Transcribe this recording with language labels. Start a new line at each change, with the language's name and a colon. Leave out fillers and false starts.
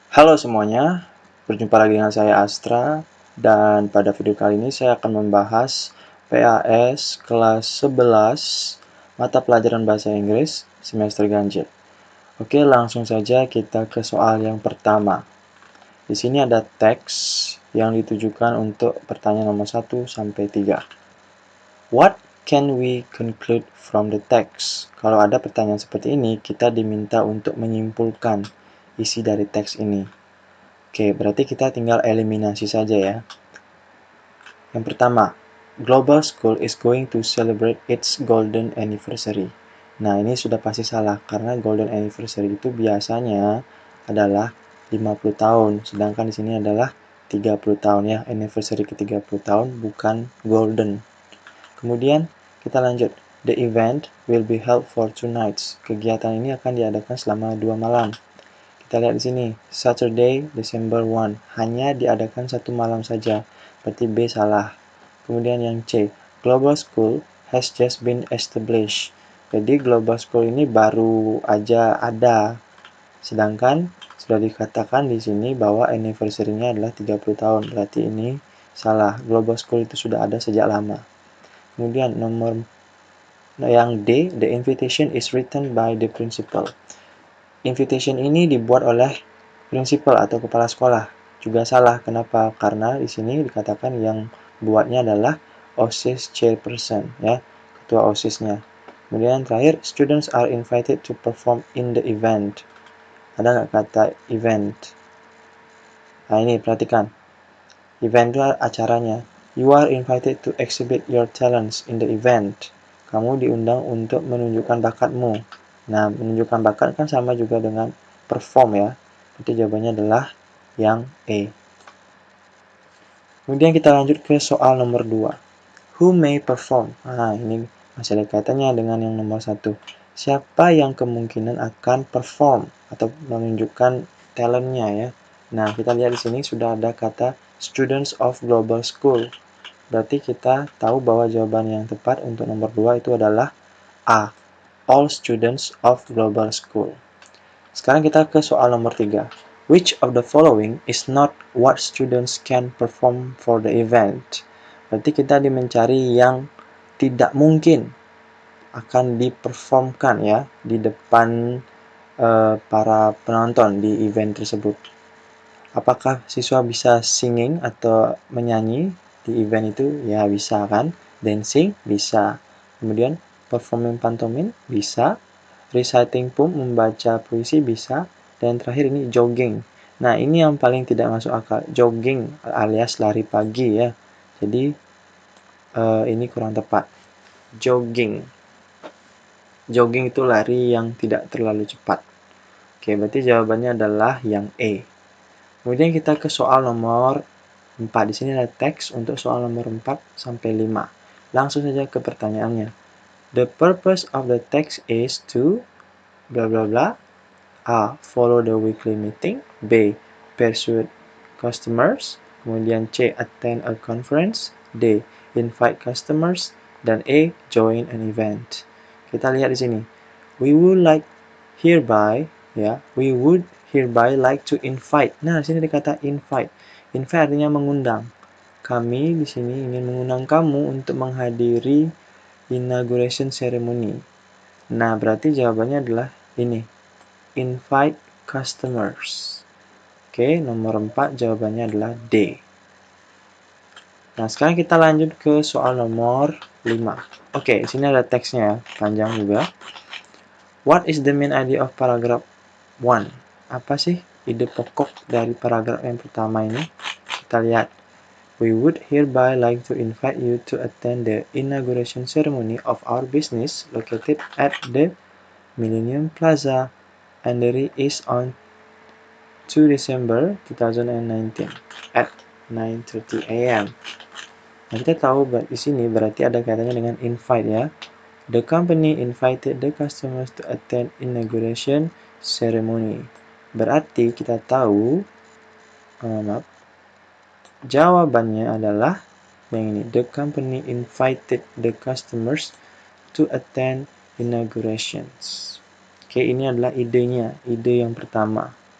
Indonesian: Halo semuanya, berjumpa lagi dengan saya Astra, dan pada video kali ini saya akan membahas PAS kelas 11 mata pelajaran bahasa Inggris semester ganjil. Oke, langsung saja kita ke soal yang pertama. Di sini ada teks yang ditujukan untuk pertanyaan nomor 1 sampai 3.
English: What can we conclude from the text?
Indonesian: Kalau ada pertanyaan seperti ini, kita diminta untuk menyimpulkan isi dari teks ini. Oke, berarti kita tinggal eliminasi saja ya. Yang pertama,
English: Global School is going to celebrate its golden anniversary.
Indonesian: Nah, ini sudah pasti salah, karena golden anniversary itu biasanya adalah 50 tahun, sedangkan di sini adalah 30 tahun ya, anniversary ke 30 tahun, bukan golden. Kemudian, kita lanjut.
English: The event will be held for 2 nights.
Indonesian: Kegiatan ini akan diadakan selama 2 malam. Kita lihat di sini,
English: Saturday, December 1.
Indonesian: Hanya diadakan satu malam saja. Berarti B salah. Kemudian yang C,
English: Global School has just been established.
Indonesian: Jadi Global School ini baru aja ada. Sedangkan sudah dikatakan di sini bahwa anniversary-nya adalah 30 tahun. Berarti ini salah. Global School itu sudah ada sejak lama. Kemudian nomor yang D,
English: the invitation is written by the principal.
Indonesian: Invitation ini dibuat oleh prinsipal atau kepala sekolah. Juga salah. Kenapa? Karena di sini dikatakan yang buatnya adalah OSIS chairperson, ya, ketua OSISnya. Kemudian terakhir,
English: students are invited to perform in the event.
Indonesian: Ada nggak kata event? Nah ini perhatikan. Event itu acaranya.
English: You are invited to exhibit your talents in the event.
Indonesian: Kamu diundang untuk menunjukkan bakatmu. Nah, menunjukkan bakat kan sama juga dengan perform ya. Jadi jawabannya adalah yang E. Kemudian kita lanjut ke soal nomor 2.
English: Who may perform?
Indonesian: Nah, ini masih ada kaitannya dengan yang nomor 1. Siapa yang kemungkinan akan perform atau menunjukkan talentnya ya. Nah, kita lihat di sini sudah ada kata students of global school. Berarti kita tahu bahwa jawaban yang tepat untuk nomor 2 itu adalah A.
English: All students of global school.
Indonesian: Sekarang kita ke soal nomor 3.
English: Which of the following is not what students can perform for the event?
Indonesian: Berarti kita mencari yang tidak mungkin akan diperformkan ya di depan para penonton di event tersebut. Apakah siswa bisa singing atau menyanyi di event itu? Ya bisa kan. Dancing bisa. Kemudian performing pantomim bisa. Reciting poem, membaca puisi bisa. Dan terakhir ini jogging. Nah ini yang paling tidak masuk akal. Jogging alias lari pagi ya. Jadi ini kurang tepat. Jogging. Jogging itu lari yang tidak terlalu cepat. Oke, berarti jawabannya adalah yang E. Kemudian kita ke soal nomor 4. Di sini ada teks untuk soal nomor 4 sampai 5. Langsung saja ke pertanyaannya.
English: The purpose of the text is to bla bla bla. A. Follow the weekly meeting. B. Persuade customers.
Indonesian: Kemudian
English: C. Attend a conference. D. Invite customers.
Indonesian: Dan
English: E. Join an event.
Indonesian: Kita lihat di sini.
English: We would like hereby, ya, we would hereby like to invite.
Indonesian: Nah, di sini dikata invite. Invite artinya mengundang. Kami di sini ingin mengundang kamu untuk menghadiri inauguration ceremony. Nah, berarti jawabannya adalah ini.
English: Invite customers.
Indonesian: Oke, nomor 4 jawabannya adalah D. Nah, sekarang kita lanjut ke soal nomor 5. Oke, di sini ada teksnya ya, panjang juga.
English: What is the main idea of paragraph 1?
Indonesian: Apa sih ide pokok dari paragraf yang pertama ini? Kita lihat.
English: We would hereby like to invite you to attend the inauguration ceremony of our business located at the Millennium Plaza, Andheri East on 2 December 2019 at 9:30 a.m.
Indonesian: Nah, kita tahu di sini berarti ada kaitannya dengan invite ya.
English: The company invited the customers to attend inauguration ceremony.
Indonesian: Berarti kita tahu, jawabannya adalah yang ini.
English: The company invited the customers to attend inaugurations.
Indonesian: Oke, ini adalah idenya, ide yang pertama.